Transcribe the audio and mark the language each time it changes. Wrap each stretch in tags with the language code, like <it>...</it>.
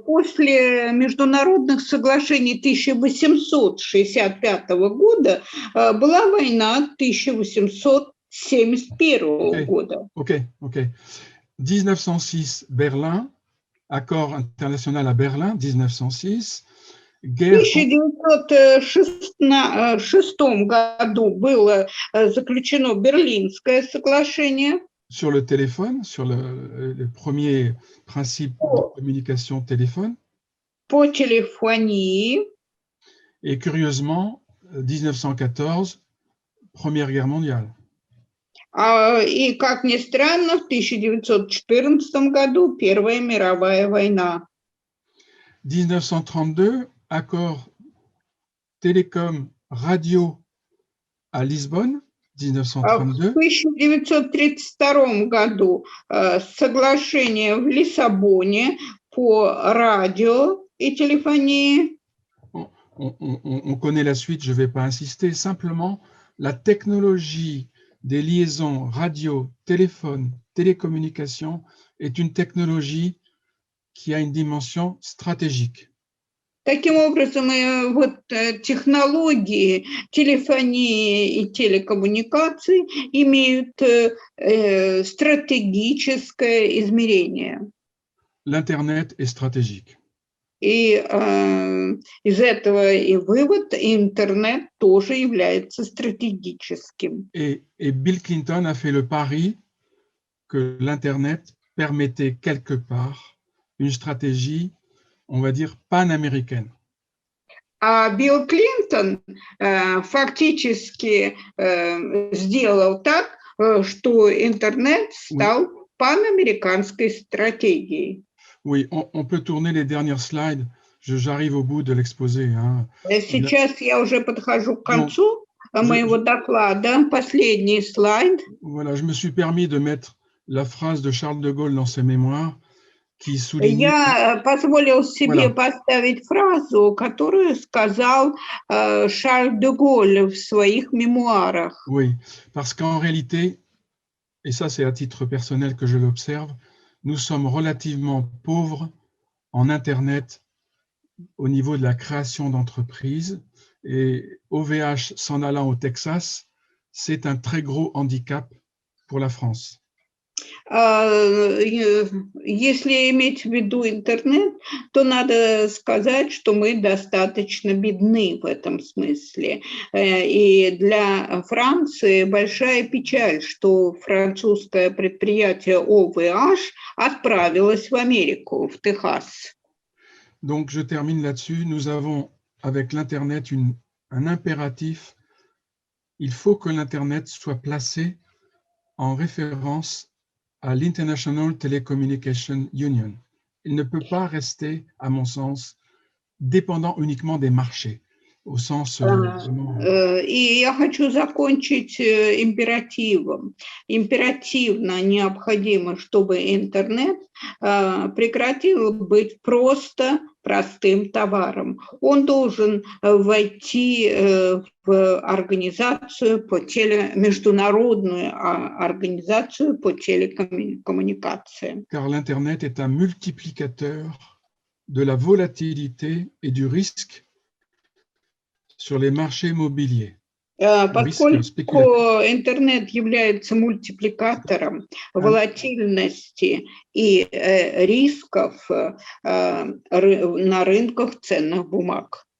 <ru>После международных соглашений 1865 года была война 1871 года.</ru> <fr>Ok. 1906, Berlin, accord international à Berlin, 1906.</fr> <ru>В 1906 году было заключено Берлинское соглашение.</ru> <fr>Sur le téléphone, sur le premier principe de communication téléphone.</fr> <ru>По téléphonie.</ru> <fr>Et curieusement, 1914, Première Guerre mondiale.</fr> <ru>И, как ни странно, в 1914 году Первая мировая война.</ru> <fr>1932, accord télécom radio à Lisbonne, 1932.</fr> <ru>В 1932 году соглашение в Лиссабоне по радио и тéléphonie.</ru> <fr>On connaît la suite, je ne vais pas insister. Simplement, la technologie des liaisons radio, téléphone, télécommunication est une technologie qui a une dimension stratégique.</fr> <ru>Таким образом, технологии телефонии и телекоммуникаций имеют стратегическое измерение.</ru> <fr>L'Internet est stratégique.</fr> <ru>И из этого и вывод, интернет тоже является стратегическим.</ru> <fr>Et Bill Clinton a fait le pari que l'Internet permettait quelque part une stratégie, on va dire, panaméricaine.</fr> <ru>А Билл Клинтон фактически сделал так, что интернет стал панамериканской стратегией.</ru> <fr>Oui, on peut tourner les dernières slides. J'arrive au bout de l'exposé. Hein.</fr> <ru>Сейчас я уже подхожу к концу моего доклада. Последний слайд.</ru> <fr>Voilà, je me suis permis de mettre la phrase de Charles de Gaulle dans ses mémoires qui souligne...</fr> <ru>Я позволил себе поставить фразу, которую сказал Шарль де Голль в своих мемуарах.</ru> <fr>Oui, parce qu'en réalité, et ça c'est à titre personnel que je l'observe, nous sommes relativement pauvres en Internet au niveau de la création d'entreprises, et OVH s'en allant au Texas, c'est un très gros handicap pour la France.</fr> <ru>Если иметь в виду интернет, то надо сказать, что мы достаточно бедны в этом смысле. И для Франции большая печаль, что французское предприятие OVH отправилось в Америку, в Техас.</ru> <fr>Donc, je termine là-dessus. Nous avons, avec l'Internet, un impératif. Il faut que l'Internet soit placé en référence à l'International Telecommunication Union. Il ne peut pas rester, à mon sens, dépendant uniquement des marchés, au sens vraiment...</fr> <ru>И я хочу закончить императивом. Императивно необходимо, чтобы интернет прекратил быть просто простым товаром. Он должен войти в организацию международную организацию по телекоммуникациям.</ru> <fr>Car l'Internet est un multiplicateur de la volatilité et du risque sur les marchés immobiliers.</fr> <ru>Поскольку интернет является мультипликатором волатильности и рисков на рынках ценных бумаг.</ru>